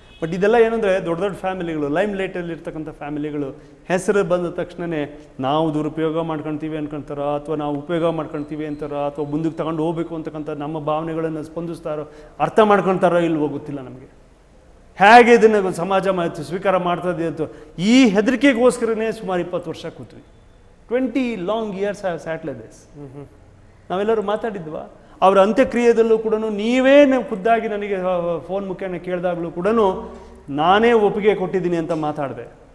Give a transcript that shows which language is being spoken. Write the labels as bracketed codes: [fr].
[kn] But ಇದೆಲ್ಲ ಏನಂದರೆ ದೊಡ್ಡ ಫ್ಯಾಮಿಲಿಗಳು, ಲೈಮ್ ಲೈಟಲ್ಲಿ ಇರ್ತಕ್ಕಂಥ ಫ್ಯಾಮಿಲಿಗಳು ಹೆಸರು ಬಂದ ತಕ್ಷಣವೇ ನಾವು ದುರುಪಯೋಗ ಮಾಡ್ಕೊಳ್ತೀವಿ ಅನ್ಕೊಳ್ತಾರೋ, ಅಥವಾ ನಾವು ಉಪಯೋಗ ಮಾಡ್ಕೊಳ್ತೀವಿ ಅಂತಾರೋ, ಅಥವಾ ಮುಂದಕ್ಕೆ ತಗೊಂಡು ಹೋಗ್ಬೇಕು ಅಂತಕ್ಕಂಥ ನಮ್ಮ ಭಾವನೆಗಳನ್ನು ಸ್ಪಂದಿಸ್ತಾರೋ, ಅರ್ಥ ಮಾಡ್ಕೊಳ್ತಾರೋ ಇಲ್ವೋ ಗೊತ್ತಿಲ್ಲ ನಮಗೆ. ಹೇಗೆ ಇದನ್ನು ಸಮಾಜ ಸ್ವೀಕಾರ ಮಾಡ್ತದೆ ಅಂತ ಈ ಹೆದರಿಕೆಗೋಸ್ಕರನೇ ಸುಮಾರು 20 ವರ್ಷ ಕೂತ್ವಿ. [en] 20 long years I have sat like this. [kn] ನಾವೆಲ್ಲರೂ ಮಾತಾಡಿದ್ವಾ? ಅವರ ಅಂತ್ಯಕ್ರಿಯೆದಲ್ಲೂ ಕೂಡ ನೀವೇ ಖುದ್ದಾಗಿ ನನಗೆ ಫೋನ್ ಮುಖೇನ ಕೇಳಿದಾಗಲೂ ಕೂಡ ನಾನೇ ಒಪ್ಪಿಗೆ ಕೊಟ್ಟಿದ್ದೀನಿ ಅಂತ ಮಾತಾಡಿದೆ.